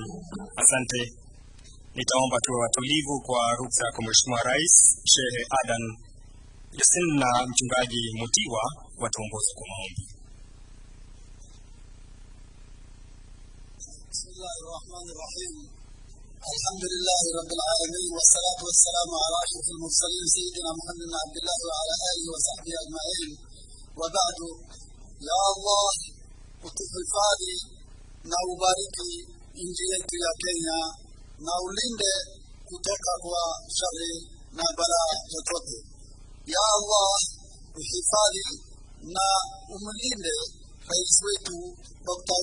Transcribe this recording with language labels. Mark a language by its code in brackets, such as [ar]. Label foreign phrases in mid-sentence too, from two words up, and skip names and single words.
[sw] Asante. Nitaomba tuwe watulivu kwa ruksa ya Mheshimiwa Rais Shehe Adan Yasin na Mchungaji Mutiwa watuongoze kwa maombi. [ar] بسم الله الرحمن الرحيم. الحمد لله رب العالمين والصلاة والسلام على أشرف المرسلين سيدنا محمد عبد الله وعلى آله وصحبه أجمعين. وبعد. يا الله, [sw] utuhifadhi na ubariki nchi yetu ya Kenya na ulinde kutoka kwa shari na balaa zote. [ar] يا الله, [sw] uhifadhi na umlinde rais wetu Dr.